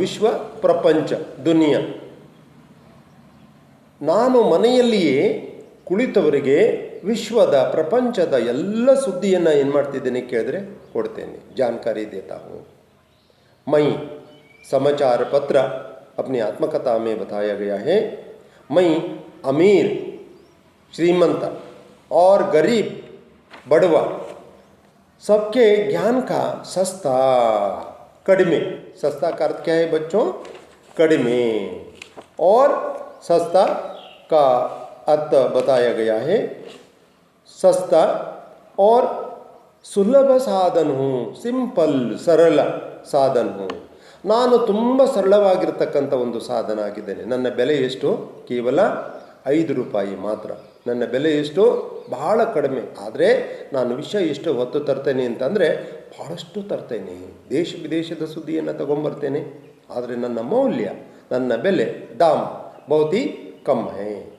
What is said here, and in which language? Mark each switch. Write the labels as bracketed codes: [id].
[kn] विश्व प्रपंच दुनिया, ನಾನು ಮನೆಯಲ್ಲಿಯೇ ಕುಳಿತವರಿಗೆ ವಿಶ್ವದ ಪ್ರಪಂಚದ ಎಲ್ಲ ಸುದ್ದಿಯನ್ನು ಏನು ಮಾಡ್ತಿದ್ದೇನೆ ಕೇಳಿದ್ರೆ ಕೊಡ್ತೇನೆ, [hi] जानकारी देता हूँ। मैं समाचार पत्र अपनी आत्मकथा में बताया गया है, मैं अमीर, श्रीमंत और गरीब, बड़वा, सबके ज्ञान का सस्ता, कड़मे, सस्ता का अर्थ क्या है बच्चों? कड़मे, और सस्ता का अर्थ बताया गया है सस्ता और सुलभ साधन हूँ, सिंपल सरल ಸಾಧನ ಹೂँ। [kn] ನಾನು ತುಂಬ ಸರಳವಾಗಿರ್ತಕ್ಕಂಥ ಒಂದು ಸಾಧನ ಆಗಿದ್ದೇನೆ। ನನ್ನ ಬೆಲೆ ಎಷ್ಟು? ಕೇವಲ 5 ರೂಪಾಯಿ ಮಾತ್ರ। ನನ್ನ ಬೆಲೆ ಎಷ್ಟು? ಬಹಳ ಕಡಿಮೆ। ಆದರೆ ನಾನು ವಿಷಯ ಎಷ್ಟು ಹೊತ್ತು ತರ್ತೇನೆ ಅಂತಂದರೆ ಭಾಳಷ್ಟು ತರ್ತೇನೆ, ದೇಶ ವಿದೇಶದ ಸುದ್ದಿಯನ್ನು ತಗೊಂಬರ್ತೇನೆ। ಆದರೆ ನನ್ನ ಮೌಲ್ಯ, ನನ್ನ ಬೆಲೆ, [hi] दाम बहुत ही कम है।